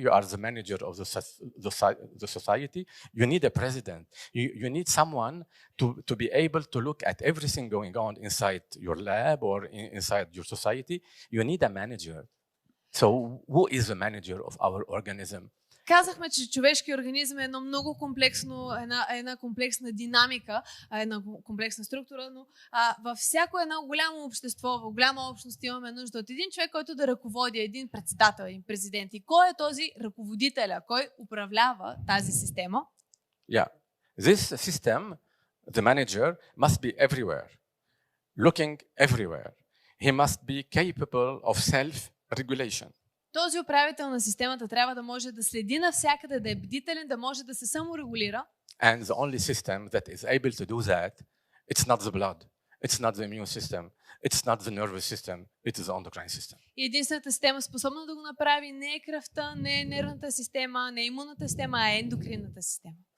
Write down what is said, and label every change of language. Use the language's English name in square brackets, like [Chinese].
[English] You are the manager of the society. You need a president. You need someone to be able to look at everything going on inside your lab or inside your society. You need a manager. So who is the manager of our organism? [Bulgarian] Казахме, че човешкият организъм е едно много комплексно, една комплексна динамика, една комплексна структура, но във всяко едно голямо общество, в голяма общност имаме нужда от един човек, който да ръководи, един председател, един президент. И кой е този ръководителя? Кой управлява тази система? [English] Yeah. This system, the manager, must be everywhere, looking everywhere. He must be capable of self-regulation. [Bulgarian] Този управител на системата трябва да може да следи навсякъде, да е бдителен, да може да се саморегулира. [English] And the only system that is able to do that, it's not the blood, it's not the immune system, it's not the nervous system, it is the endocrine system. [Bulgarian] И единствената система, способна да го направи, не е кръвта, не е нервната система, не е имунната система, а е ендокринната система.